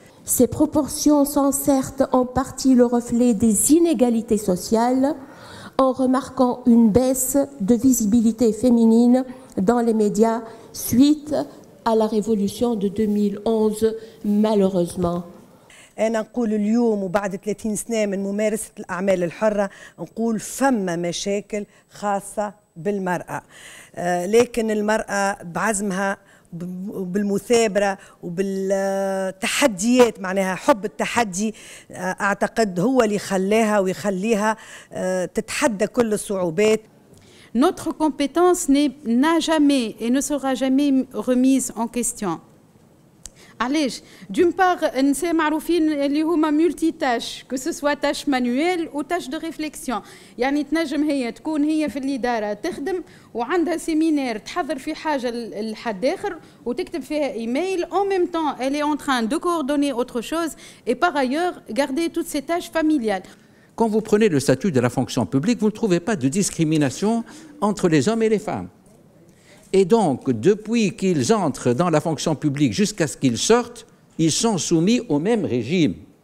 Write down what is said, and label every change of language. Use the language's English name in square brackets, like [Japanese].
[French] Ces proportions sont certes en partie le reflet des inégalités sociales, en remarquant une baisse de visibilité féminine dans les médias suite à la révolution de 2011, malheureusement. [Arabic] أنا نقول اليوم وبعد 30 سنة من ممارسة الأعمال الحرة نقول فما مشاكل خاصة بالمرأة، لكن المرأة بعزمها وبالمثابرة وبالتحديات، معناها حب التحدي أعتقد هو اللي خلاها ويخليها تتحدى كل الصعوبات. [French] Notre compétence n'a jamais et ne sera jamais remise en question. علاش؟ d'une part, [Arabic] نساء معروفين اللي هما مولتي تاش، [French] que ce soit tâche manuelle ou tâche de réflexion. [Arabic] يعني تنجم هي تكون هي في الإدارة تخدم وعندها سيمينار تحضر في حاجة لحد آخر وتكتب فيها إيميل. [French] En même temps, elle est en train de coordonner autre chose et par ailleurs garder toutes ces tâches familiales. Quand vous prenez le statut de la fonction publique, vous ne trouvez pas de discrimination entre les hommes et les femmes. Et donc, depuis qu'ils entrent dans la fonction publique jusqu'à ce qu'ils sortent, ils sont soumis au même régime.